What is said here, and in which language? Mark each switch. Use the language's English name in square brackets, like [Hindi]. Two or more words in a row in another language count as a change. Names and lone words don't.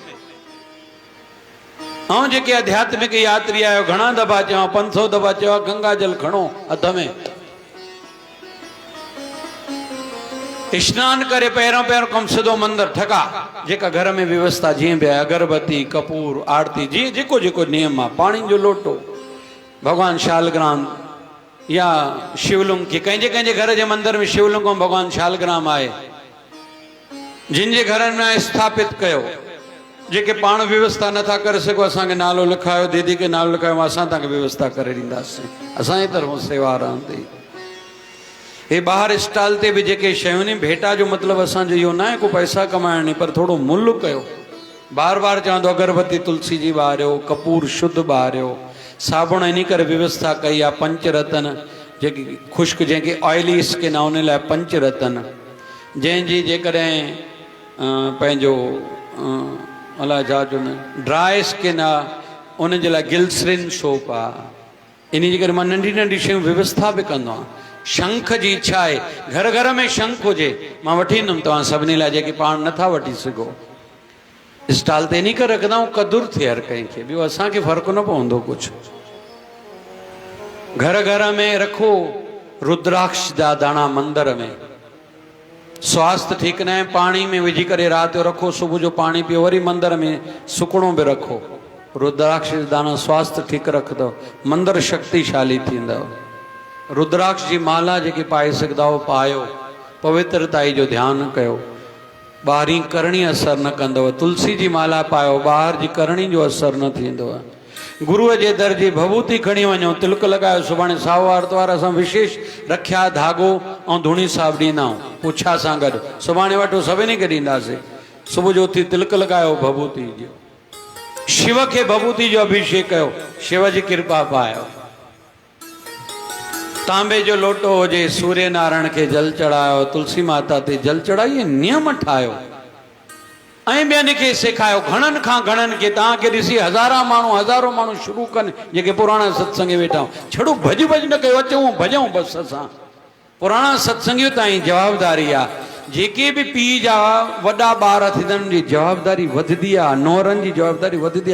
[Sindhi] ऐं जेके आध्यात्मिक यात्री आहियो, घणा दफ़ा चवां, 500 दफ़ा चवां, गंगा जल खणो हथ में, स्नान करे पहिरियों कमु सिधो मंदिर ठका। जेका घर में व्यवस्था जीअं बि आहे, अगरबत्ती कपूर आरती जीअं जेको जेको नियम आहे, पाणी जो लोटो, भगवान शालग्राम या शिवलिंग खे, कंहिंजे कंहिंजे घर जे मंदिर में शिवलिंग ऐं भगवान शालग्राम आहे, जिन जे घरनि में स्थापित कयो। जेके पाण व्यवस्था नथा करे सघो, असांखे नालो लिखायो, दीदी खे नालो लिखायो, असां तव्हांखे व्यवस्था करे ॾींदासीं, असांजे तरफ़ों सेवा रहंदी। हे ॿाहिरि स्टॉल ते बि जेके शयूं नी, भेटा जो मतिलबु असांजो इहो न आहे को पैसा कमाइण नहीं, पर थोड़ो मुल्ह कयो। बार बार चवंदो अगरबत्ती तुलसी जी ॿारियो, कपूर शुद्ध ॿारियो, साबुण इन करे व्यवस्था कई आहे, पंचरतन जेकी ख़ुश्क जंहिंखे [English] oily skin [Sindhi] आहे उन लाइ पंचरतन, जंहिंजी जेकॾहिं पंहिंजो अलाए छा चवंदा [English] dry skin [Sindhi] आहे उन जे लाइ [English] glycerin soap [Sindhi] आहे। इन जे करे मां नंढी नंढी शयूं व्यवस्था बि कंदो आहियां। शंख जी इच्छा आहे, घर घर में शंख हुजे, मां वठी ईंदुमि तव्हां सभिनी लाइ जेके पाण नथा वठी सघो। स्टॉल ते इन करे रखंदा आहियूं क़दुरु थिए हर कंहिंखे, ॿियो असांखे फ़र्क़ु न पवंदो कुझु। घर घर में रखो रुद्राक्ष जा दाणा मंदिर में। स्वास्थ्य ठीकु न आहे, पाणी में विझी करे राति जो रखो, सुबुह जो पाणी पियो, वरी मंदिर में सुकणो बि रखो। रुद्राक्ष जा दाणा स्वास्थ्य ठीकु रखंदव, मंदिर शक्तिशाली थींदव। रुद्राक्ष जी माला जेके पाए सघंदा हो पायो, पवित्रताई जो ध्यानु कयो, ॿाहिरीं करणी असर न कंदव। तुलसी जी माला पायो, ॿाहिरि जी करणी जो असर न थींदव। गुरुअ जे दर जी भभूति खणी वञो, तिलक लॻायो। सुभाणे साओ आर्तवार असां विशेष रखिया धागो ऐं धूणी साहिब ॾींदा आहियूं पुछा सां गॾु, सुभाणे वठो सभिनी खे ॾींदासीं। सुबुह जो उथी तिलक लॻायो भभूति जो, शिव खे भभूति जो अभिषेक कयो, शिव जी कृपा पायो। तांबे जो लोटो हुजे, सूर्य नारायण खे जल चढ़ायो, तुलसी माता ते जल चढ़ाइए, नियम ठाहियो ऐं ॿियनि खे सेखारियो। घणनि खां घणनि खे तव्हांखे ॾिसी हज़ारों माण्हू शुरू कनि जेके पुराणा सत्संगी वेठा आहियूं। छड़ो भॼ भॼ न कयो, अचूं भॼूं बसि। असां पुराणा सत्संगियूं ताईं जवाबदारी आहे। जेके बि पीउ जा वॾा ॿार थींदा आहिनि, जी जवाबदारी वधंदी आहे, नौरनि जी जवाबदारी वधंदी आहे।